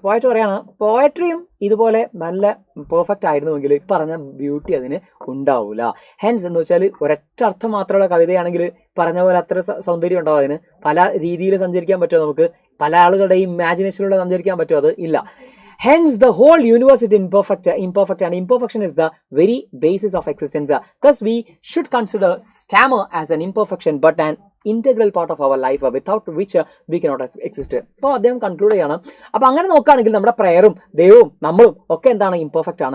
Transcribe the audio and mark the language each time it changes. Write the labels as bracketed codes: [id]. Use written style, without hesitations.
[ml] Poetry പറയാണ്, പോയട്രിയും ഇതുപോലെ നല്ല പെർഫെക്റ്റ് ആയിരുന്നുവെങ്കിൽ പറഞ്ഞ ബ്യൂട്ടി അതിന് ഉണ്ടാവില്ല. ഹെൻസ് എന്ന് വെച്ചാൽ ഒരൊറ്റ അർത്ഥം മാത്രമുള്ള കവിതയാണെങ്കിൽ പറഞ്ഞ പോലെ അത്ര സൗന്ദര്യം ഉണ്ടാവും. അതിന് പല രീതിയിൽ സഞ്ചരിക്കാൻ പറ്റുമോ? നമുക്ക് പല ആളുകളുടെയും ഇമാജിനേഷനിലൂടെ സഞ്ചരിക്കാൻ പറ്റുമോ? അത് ഇല്ല. [en] Hence, the whole universe is imperfect, and imperfection is the very basis of existence. Thus, we should consider stammer as an imperfection, but an integral part of our life, without which we cannot exist. [ml] So, അദ്ദേഹം conclude ചെയ്യാണ്. അപ്പോൾ അങ്ങനെ നോക്കുകയാണെങ്കിൽ നമ്മുടെ പ്രയറും ദൈവവും നമ്മളും ഒക്കെ എന്താണ്, ഇംപെർഫെക്റ്റ് ആണ്.